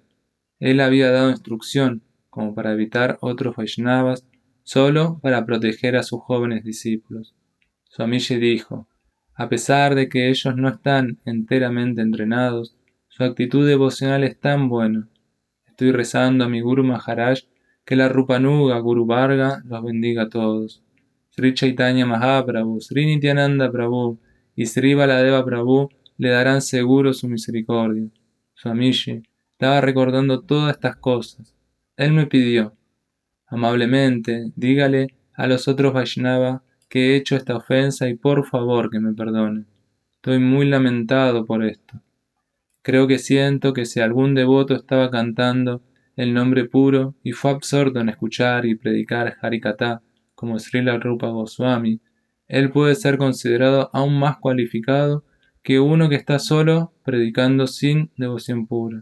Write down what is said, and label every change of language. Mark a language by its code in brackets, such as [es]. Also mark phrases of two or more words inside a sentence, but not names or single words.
[es] Él había dado instrucción, como para evitar otros Vaishnavas, solo para proteger a sus jóvenes discípulos. Swamiji dijo: «A pesar de que ellos no están enteramente entrenados, su actitud devocional es tan buena. Estoy rezando a mi Guru Maharaj que la Rupanuga Guru Varga los bendiga a todos. Sri Chaitanya Mahaprabhu, Sri Nityananda Prabhu y Sri Baladeva Prabhu le darán seguro su misericordia». Swamiji estaba recordando todas estas cosas. Él me pidió: «Amablemente, dígale a los otros Vaishnava que he hecho esta ofensa y por favor que me perdonen. Estoy muy lamentado por esto. Creo que siento que si algún devoto estaba cantando el nombre puro y fue absorto en escuchar y predicar Harikatha como Srila Rupa Goswami, él puede ser considerado aún más cualificado que uno que está solo predicando sin devoción pura».